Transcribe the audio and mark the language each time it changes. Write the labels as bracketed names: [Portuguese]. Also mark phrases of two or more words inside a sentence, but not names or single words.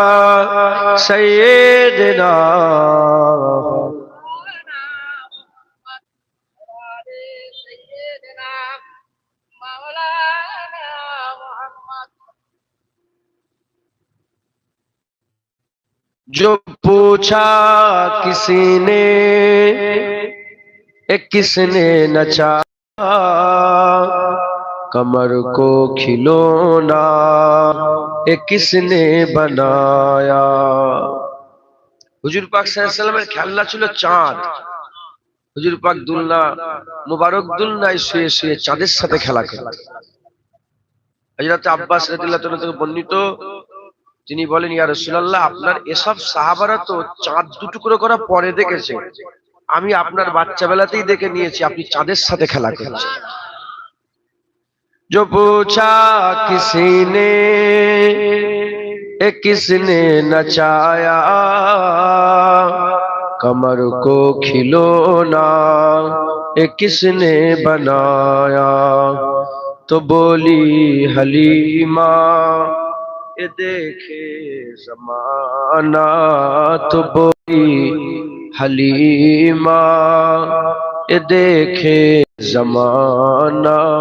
[Urdu] سیدنا جو پوچھا کسی نے کس نے نچایا کمر کو کھلونا کس نے بنایا হুজুর [Bangla] পাক সাল্লাল্লাহু আলাইহি ওয়াসাল্লামের খেলনা ছিল চাঁদ হুজুর পাক দুলনা মুবারক দুলনায় শুয়ে শুয়ে চাঁদের সাথে খেলা করতেন হযরত আব্বাস রাদিয়াল্লাহু তাআলা থেকে বর্ণিত তিনি বলেন ইয়া রাসূলুল্লাহ আপনার এসব সাহাবারা তো চাঁদ দুটুকরো করা পরে দেখেছে আমি আপনার বাচ্চাবেলাতেই দেখে নিয়েছি আপনি চাঁদের সাথে খেলা করছেন [Urdu] جو پوچھا کسی نے کس نے نچایا کمر کو کھلونا کس نے بنایا تو بولی حلیمہ یہ دیکھے زمانہ تو بولی حلیمہ یہ دیکھے زمانہ